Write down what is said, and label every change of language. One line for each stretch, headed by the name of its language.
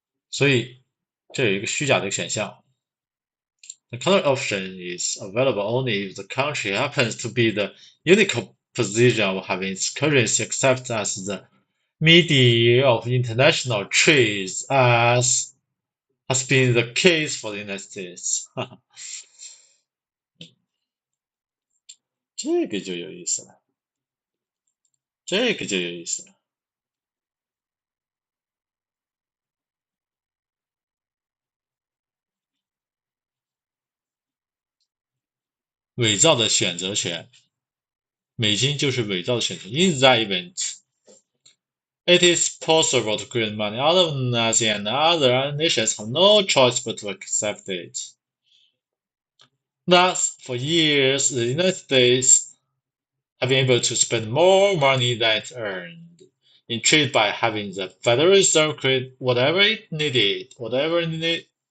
Chinese: 所以这有一个虚假的选项。
English: The counter option is available only if the country happens to be the unique position of having its currency accepted as the medium of international trade, as has been the case for the United States.
Chinese: 这个就有意思了，这个就有意思了。伪造的选择权，美金就是伪造的选择。
English: In that event, it is possible to create money out of nothing, and other nations have no choice but to accept it. Thus, for years, the United States have been able to spend more money than it earned in trade by having the Federal Reserve create whatever it needed, whatever it needed.